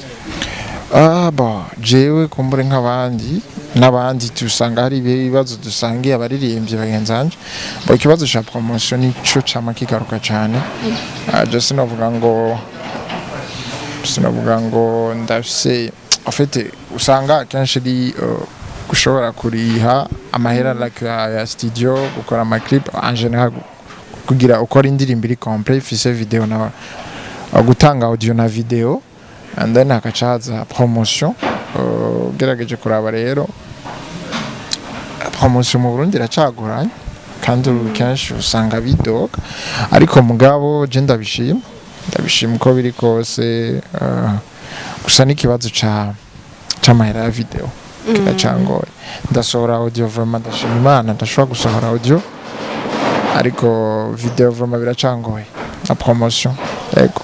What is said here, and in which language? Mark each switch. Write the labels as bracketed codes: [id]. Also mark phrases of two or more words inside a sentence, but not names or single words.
[rn] bon jewe kumbure n'abandi tusanga hari ibibazo dusangiye abaririmbyi bagenzanje bo ikibazo cya promotion nico cama kigaruka cyane je sinavuga ngo ndafise en fait usanga kenshi ari gushobora kuriha amahera ya studio gukora ama clip [fr] en general [rn] kugira ukora indirimbo iri complete ifise video na gutanga audio na video [en] and then [rn] hakacaza promotion gerageje kuraba rero promotion mu Burundi iracagoranye kandi kenshi usanga bidoga ariko mugabo je ndabishima uko biri kose gusa n'ikibazo c'amahera ya video kiracangoye ndasohora audio vraiment ndashima Imana ndashobora gusohora audio ariko video vraiment biracangoye na promotion yego